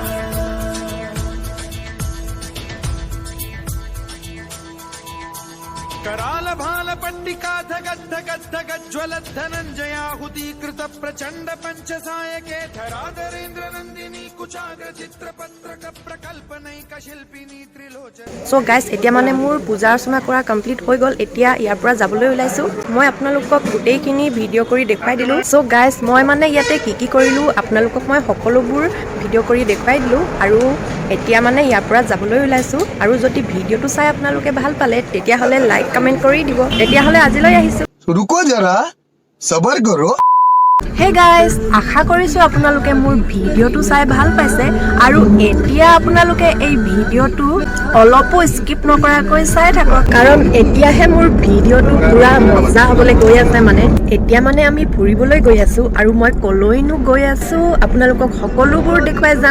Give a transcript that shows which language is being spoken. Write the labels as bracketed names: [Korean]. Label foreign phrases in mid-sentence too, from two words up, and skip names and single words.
[Sanskrit] कराल भाल पट्टिका धगद्ध गद्ध गज्ज्वलत् धनञ्जयाहुतीकृत प्रचण्ड पंचसायके धराधरेन्द्र नन्दिनी कुचाग्र चित्रपत्रक प्रकल्पनैक शिल्पिनी त्रिलोचन। [English] so guys [Assamese] এতিয়া মানে মোৰ পূজা অৰ্চনা কৰা কমপ্লিট হৈ গ'ল। এতিয়া ইয়াৰ পৰা যাবলৈ ওলাইছো। মই আপোনালোকক গোটেইখিনি ভিডিঅ' কৰি দেখুৱাই দিলোঁ। [English] so guys [Assamese] মই মানে ইয়াতে কি কৰিলোঁ আপোনালোকক মই সকলোবোৰ ভিডিঅ' কৰি দেখুৱাই দিলোঁ। আৰু এতিয়া মানে ইয়াৰ পৰা যাবলৈ ওলাইছো। আৰু যদি ভিডিঅ'টো চাই আপোনালোকে ভাল পালে তেতিয়াহ'লে [English] like comment [Assamese] কৰি দিব। তেতিয়াহ'লে আজিলৈ আহিছোঁ। [Hindi] रुको जरा सबर करो। [English] hey guys [Assamese] আশা কৰিছোঁ আপোনালোকে মোৰ ভিডিঅ'টো চাই ভাল পাইছে। আৰু এতিয়া আপোনালোকে এই ভিডিঅ'টো অলপো স্কিপ নকৰাকৈ চাই থাকক, কাৰণ এতিয়াহে মোৰ ভিডিঅ'টো পুৰা মজা হ'বলৈ গৈ আছে। মানে এতিয়া মানে আমি ফুৰিবলৈ গৈ আছোঁ আৰু মই কলৈনো গৈ আছোঁ আপোনালোকক সকলোবোৰ দেখুৱাই যাম।